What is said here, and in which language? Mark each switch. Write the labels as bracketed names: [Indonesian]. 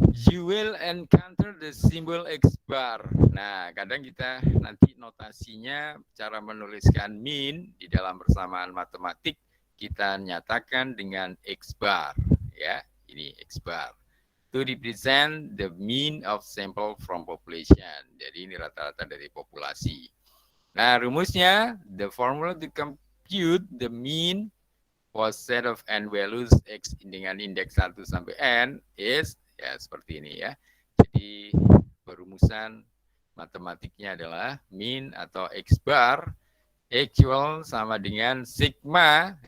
[English] You will encounter the symbol X bar. [Indonesian] Nah, kadang kita nanti notasinya cara menuliskan mean di dalam persamaan matematik kita nyatakan dengan X bar ya. Ini X bar. [English] To represent the mean of sample from population. [Indonesian] Jadi ini rata-rata dari populasi. Nah, rumusnya [English] the formula to compute the mean for set of n values X [Indonesian] dengan indeks 1 sampai n [English] is [Indonesian] ya seperti ini ya. Jadi perumusan matematiknya adalah mean atau X bar equal sama dengan sigma.